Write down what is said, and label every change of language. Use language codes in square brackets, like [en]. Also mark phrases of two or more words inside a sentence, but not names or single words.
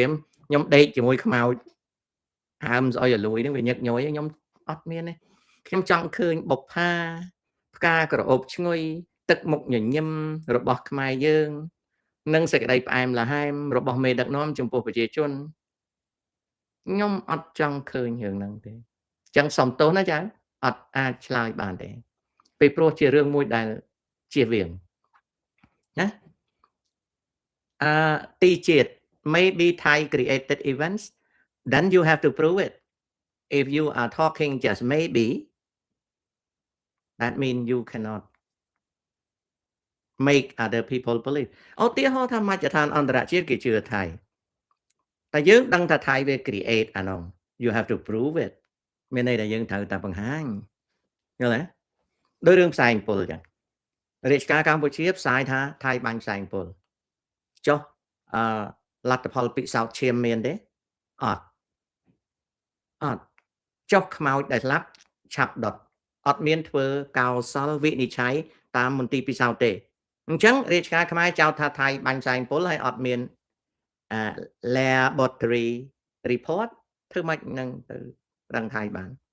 [km] មខ្ញុំដេកជាមួយខ្មោចហើមស្អុយឲ្យលួយហ្នឹងវាញឹកញយខ្ញុំអត់មានទេខ្ញុំចង់ឃើញបុប្ផាផ្កាក្រអូបឈ្ងុយទឹកមុខញញឹមរបស់ខ្មែរយើងនិងសេចក្តីផ្អែមល្ហែមរបស់មេដឹកនាំចំពោះប្រជាជនខ្ញុំអត់ចង់ឃើញរឿងហ្នឹងទេអញ្ចឹងសុំទោសណាចាអត់អាចឆ្លើយបានទេពីព្រោះជារឿងមួយដែលជៀសវាងណា [en] ទីជាតិ maybe Thai created events then you have to prove it if you are talking just maybe that means you cannot make other people believe [km] ឧទាហរណ៍ថាមជ្ឈដ្ឋានអន្តរជាតិគេជឿថៃតែយើងដឹងថាថៃវា create អានោះ [en] you have to prove it [km] មានន័យថាយើងត្រូវតែបង្ហាញយល់ទេដោយរឿងផ្សែងពុលចឹងរាជការកម្ពុជាផ្សាយថាថៃបាញ់ផ្សែងពុលចុះលទ្ធផលពិសោធន៍ឈាមមានទេអត់ ចុះខ្មោចដែលស្លាប់ឆាប់ដុតអត់មានធ្វើកោសលវិនិច្ឆ័យតាមមន្ទីរពិសោធន៍ទេអញ្ចឹងរាជការខ្មែរចោទថាថៃបាញ់ផ្សែងពុលហើយអត់មាន [en] laboratory report [km] ធ្វើម៉េចនឹងទៅរឹងថៃបាន